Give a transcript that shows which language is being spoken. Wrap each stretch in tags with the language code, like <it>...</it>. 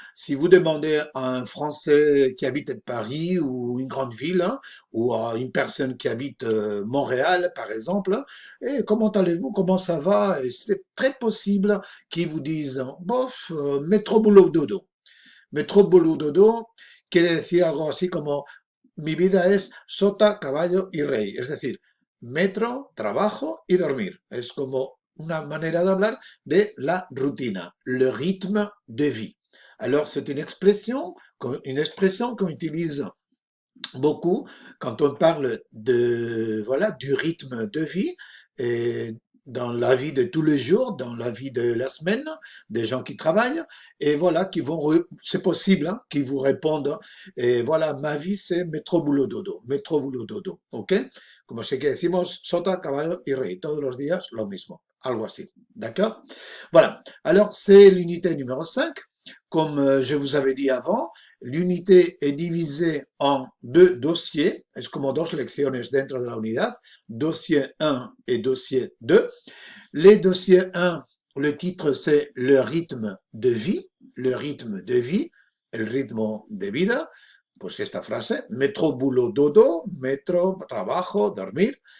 <fr>Si vous demandez à un Français qui habite à Paris ou une grande ville, hein, ou à une personne qui habite Montréal, par exemple, et comment allez-vous? Comment ça va? Et c'est très possible qu'ils vous disent, bof, métro boulot dodo.</fr> <es>Métro boulot dodo quiere decir algo así como mi vida es sota, caballo y rey. Es decir, metro, trabajo y dormir. Es como una manera de hablar de la rutina,</es> <fr>le rythme de vie. Alors, c'est une expression qu'on utilise beaucoup quand on parle de, voilà, du rythme de vie et dans la vie de tous les jours, dans la vie de la semaine, des gens qui travaillent, et voilà, c'est possible, hein, qui vous répondent, et voilà, ma vie c'est métro, boulot, dodo, ¿ok?</fr> <es>Como sé que decimos sota, caballo y rey, todos los días lo mismo, algo así, d'accord?</es> <fr>Voilà, alors c'est l'unité numéro 5. Comme je vous avais dit avant, l'unité est divisée en deux dossiers,</fr> <es>es como dos lecciones dentro de la unidad,</es> <fr>dossier 1 et dossier 2. Les dossiers 1, le titre c'est le rythme de vie, le rythme de vie,</fr> <es>el ritmo de vida, pues esta frase, metro, boulot, dodo, metro, trabajo, dormir.</es>